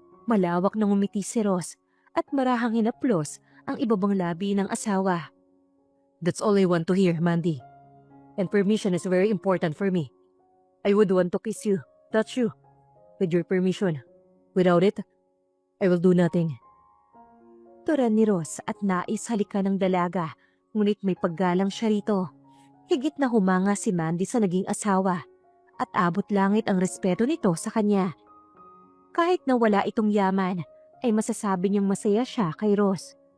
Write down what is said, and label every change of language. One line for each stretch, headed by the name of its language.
Filipino: Malawak na ngumiti si Ross at marahang hinaplos ang ibabang labi ng asawa.
English: That's all I want to hear, Mandy. And permission is very important for me. I would want to kiss you, touch you, with your permission. Without it, I will do nothing.
Filipino: Turan ni Ross at nais halikan ng dalaga, ngunit may paggalang siya rito. Higit na humanga si Mandy sa naging asawa at abot langit ang respeto nito sa kanya. Kahit na wala itong yaman, ay masasabi niyang masaya siya kay Ross.